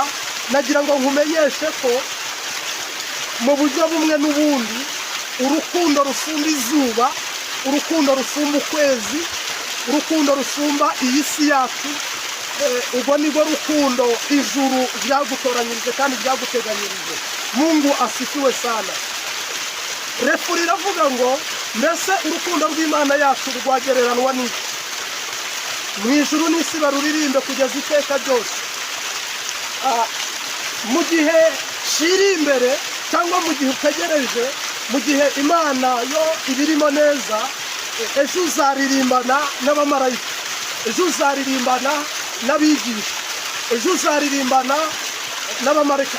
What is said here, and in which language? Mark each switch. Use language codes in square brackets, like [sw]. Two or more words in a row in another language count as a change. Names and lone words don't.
[rw] Nagira ngo nkumenyeshe ko mu buryo bumwe n'ubundi urukundo rusumba izuba, urukundo rusumba ukwezi, urukundo rusumba iyi si yacu, ubwo nirwo rukundo ijuru ryagutoranyirije kandi ryaguteganyirije. [sw] Mungu asifiwe sana. [rw] Refu riravuga ngo mbese urukundo rw'Imana yacu rwagereranywa n'iki? Mu ijuru n'isi baruririmbe kugeza iteka ryose. Mu gihe shiri imbere cyangwa mu gihe utegereje, mu gihe Imana yo ibirimo neza, ejo uzaririmbana n'abamarayika, ejo uzaririmbana n'abigisha, ejo uzaririmbana n'abamarayika.